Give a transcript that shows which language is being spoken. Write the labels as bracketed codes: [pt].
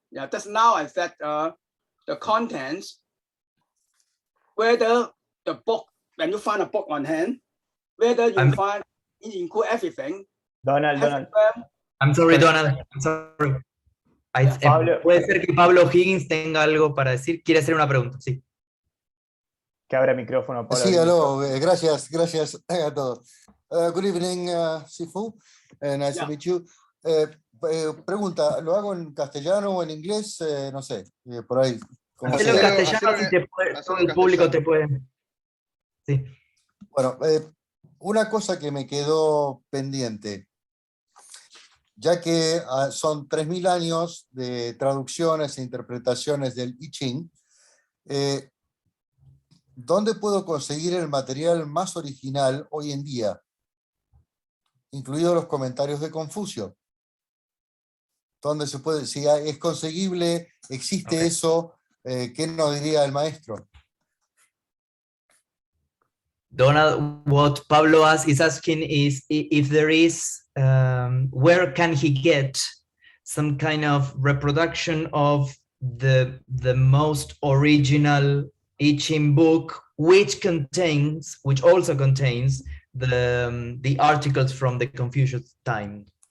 [en] Yeah, just now I said the contents, whether the book, when you find a book on hand, whether you include everything. Donald. I'm sorry, Donald. I'm sorry. [es] Puede ser que Pablo Higgins tenga algo para decir. Quiere hacer una pregunta, sí. Que abra micrófono, Pablo. [en] Sí, hello. [es] Gracias a todos. [en] Good evening, Sifu. Nice to meet you. [es] Pregunta, ¿lo hago en castellano o en inglés? No sé, por ahí. Hacelo en castellano, si todo el público te puede... Sí. Bueno, una cosa que me quedó pendiente, ya que son 3.000 años de traducciones e interpretaciones del I Ching, ¿dónde puedo conseguir el material más original hoy en día? Incluidos los comentarios de Confucio. ¿Dónde se puede, si es conseguible, existe eso, qué nos diría el maestro? [en] Donald, what Pablo is asking is if there is, where can he get some kind of reproduction of the most original I Ching book, which also contains the articles from the Confucius time?